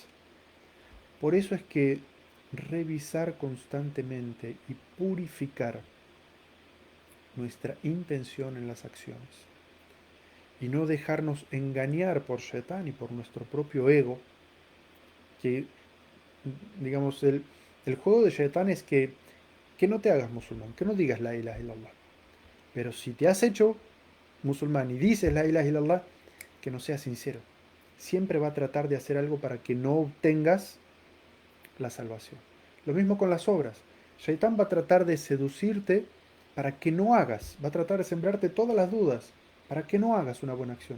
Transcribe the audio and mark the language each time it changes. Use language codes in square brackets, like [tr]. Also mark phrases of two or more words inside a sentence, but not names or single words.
[es] Por eso es que revisar constantemente y purificar nuestra intención en las acciones y no dejarnos engañar por Shaitán y por nuestro propio ego, que digamos el juego de Shaitán es que no te hagas musulmán, que no digas [ar] لا إله إلا الله. [es] Pero si te has hecho musulmán y dices [ar] لا إله إلا الله, [es] que no seas sincero. Siempre va a tratar de hacer algo para que no obtengas la salvación. Lo mismo con las obras. Shaitán va a tratar de seducirte para que no hagas, va a tratar de sembrarte todas las dudas para que no hagas una buena acción.